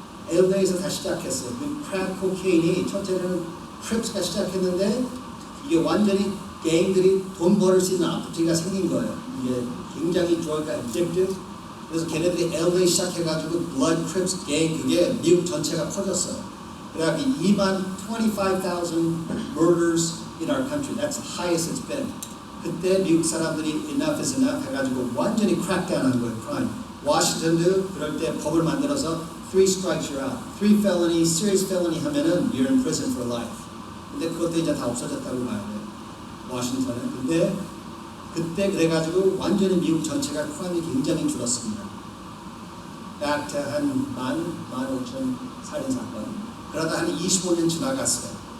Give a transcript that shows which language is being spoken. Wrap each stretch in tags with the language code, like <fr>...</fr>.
<ko>LA에서 다시 시작했어요. 그 크랙 코케인이 첫째는 Crips가 시작했는데 이게 완전히 갱들이 돈 벌을 수 있는 아프티가 생긴 거예요. 이게 굉장히 drug가 addictive. 그래서 걔네들이 LA 시작해가지고 Blood Crips 갱 그게 미국 전체가 퍼졌어요. 그래갖고</ko> <en>25,000 murders in our country. That's the highest it's been.</en> <ko>그때 미국 사람들이</ko> <en>enough is enough</en> <ko>해가지고 완전히 crackdown 한 거예요, crime. 워싱턴도 그럴 때 법을 만들어서</ko> <en>3 strikes you're out. 3 felony, serious felony</en> <ko>하면은</ko> <en>you're in prison for life.</en> <ko>근데 그것도 이제 다 없어졌다고 봐야 돼요. 워싱턴은. 근데 그때 그래가지고 완전히 미국 전체가 크라임이 굉장히 줄었습니다.</ko> <en>back to</en> <ko>한 15,000 살인사건. 그러다 한 25년 지나갔어요.</ko>